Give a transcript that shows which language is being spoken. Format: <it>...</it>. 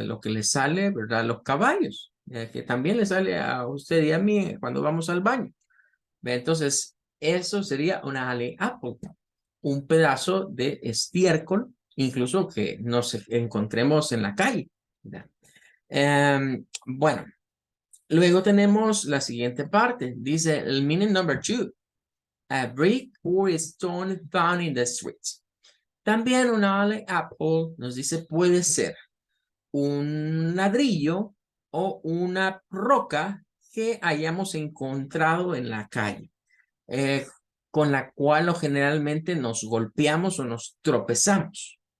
<es>Lo que le sale, ¿verdad? A los caballos, que también le sale a usted y a mí cuando vamos al baño. ¿Ve? Entonces, eso sería una alley apple, un pedazo de estiércol, incluso que nos encontremos en la calle, ¿verdad? Bueno, luego tenemos la siguiente parte. Dice el</es> <en>meaning number 2. A brick or stone found in the streets.</en> <es>También una alley apple nos dice puede ser un ladrillo o una roca que hayamos encontrado en la calle, eh, con la cual o generalmente nos golpeamos o nos tropezamos.</es>